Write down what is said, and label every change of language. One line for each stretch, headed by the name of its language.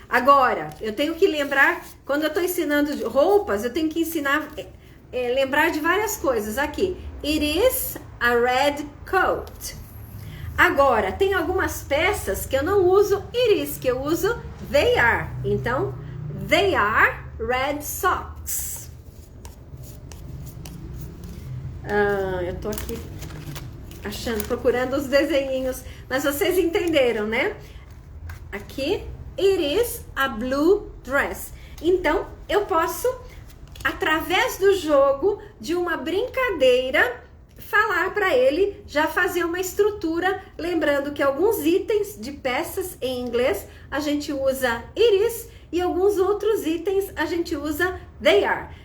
Portuguese: Agora, eu tenho que lembrar, quando eu tô ensinando roupas, eu tenho que ensinar, lembrar de várias coisas aqui.
English: It is a red coat.
Portuguese: Agora, tem algumas peças que eu não uso
English: it is,
Portuguese: que eu uso
English: they are.
Portuguese: Então,
English: they are red socks.
Portuguese: Eu tô aqui procurando os desenhinhos, mas vocês entenderam, né? Aqui,
English: it is a blue dress.
Portuguese: Então, eu posso, através do jogo, de uma brincadeira, falar para ele, já fazer uma estrutura, lembrando que alguns itens de peças em inglês a gente usa
English: it is
Portuguese: e alguns outros itens a gente usa
English: they are.